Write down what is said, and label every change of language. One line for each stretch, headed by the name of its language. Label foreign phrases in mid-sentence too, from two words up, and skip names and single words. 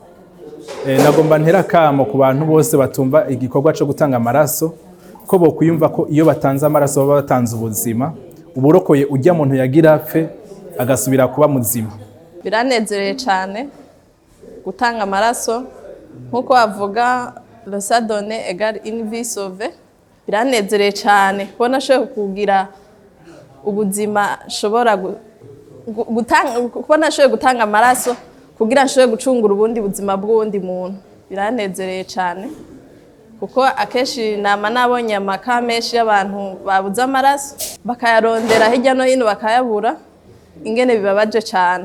Rundi: Nagomba ntera kamo ku bantu bose batumva igikorwa cyo gutanga amaraso ko bo kuyumva ko iyo batanze amaraso baba batanze ubuzima, uburokoye ujya muntu yagira apfe agasubira kuba muzima. Biranezereye cyane gutanga amaraso, nkuko bavuga
French: le sang donné égale une vie sauvée.
Rundi: Biranezereye cyane kubona shoye kugira ubuzima shobora kubona shoye gutanga amaraso kugira nshoye gucungura ubundi buzima bw'undi muntu. Biranezereye cyane kuko akeshi nama nabonye amaka menshi y'abantu babuze amaraso bakayarondera hirya no hino bakayabura, ingene bibabaje cyane.